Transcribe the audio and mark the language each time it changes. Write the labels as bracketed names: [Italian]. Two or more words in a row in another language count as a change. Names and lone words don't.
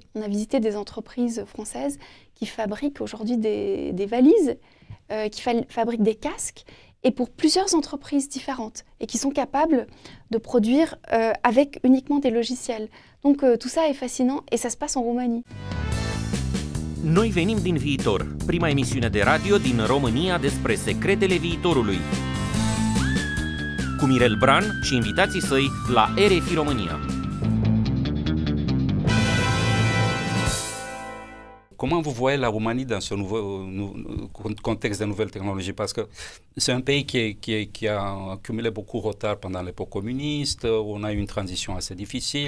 [French] On a visité des entreprises françaises qui fabriquent aujourd'hui des valises, qui fabriquent des casques, et pour plusieurs entreprises différentes, et qui sont capables de produire avec uniquement des logiciels. Donc tout ça est fascinant, et ça se passe en Roumanie. [Romanian] Noi venim din viitor, prima emisiune de radio din România despre secretele viitorului. Cu Mirel Bran și invitații săi la RFI România. [French] Comment vous voyez la Roumanie dans ce nouveau contexte de nouvelles technologies? Parce que c'est un pays qui a accumulé beaucoup de retard pendant l'époque communiste, on a eu une transition assez difficile.